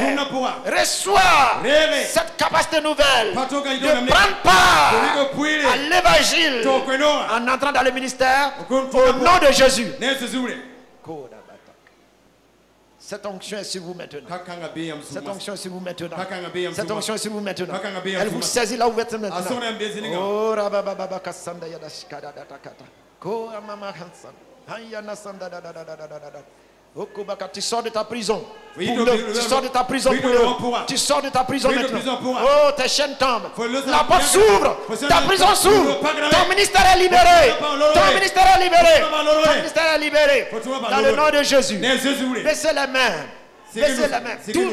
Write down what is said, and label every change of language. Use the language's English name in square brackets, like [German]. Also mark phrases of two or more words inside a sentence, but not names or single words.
[French] Reçois cette capacité nouvelle de prendre part à l'évangile en entrant dans le ministère au nom de Jésus. Cette onction est sur vous maintenant. Cette onction est sur vous maintenant. Cette onction est sur vous maintenant. Elle vous saisit là où vous êtes maintenant. Oh, rabababa kasanda yadashkada datakata. Ko amama hansan. Hayana sanda da da da da da da. Tu sors de ta prison. Tu sors de ta prison pour eux. Tu sors de ta prison maintenant. Oh, tes chaînes tombent. La porte s'ouvre. Ta prison s'ouvre. Ton ministère est libéré. Ton ministère est libéré. Ton ministère est libéré. Dans le nom de Jésus. Baissez les mains. Baissez les mains.